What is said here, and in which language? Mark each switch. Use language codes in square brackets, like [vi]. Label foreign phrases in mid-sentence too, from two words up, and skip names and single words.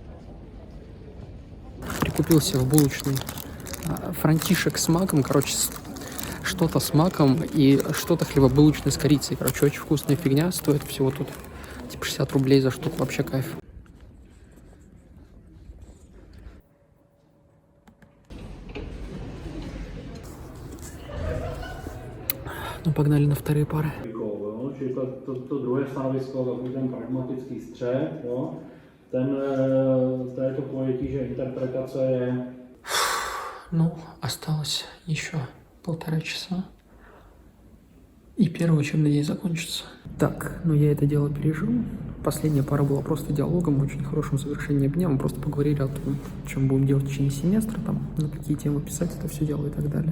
[ru] Прикупился в булочной франтишек с маком, короче, что-то с маком и что-то хлебобулочное с корицей. Короче, очень вкусная фигня, стоит всего тут типа 60 рублей за штуку, вообще кайф. Ну, погнали на вторые пары. [cs] Čili to druhé stanovisko, takový ten pragmatický střed, jo, to je to pojetí, že interpretace je... [ru] Ну, осталось еще 1,5 часа, и первый учебный день закончится. Так, ну я это дело пережил. Последняя пара была просто диалогом, очень хорошим завершением дня. Мы просто поговорили о том, чем будем делать в течение семестра, там, на какие темы писать это все дело и так далее.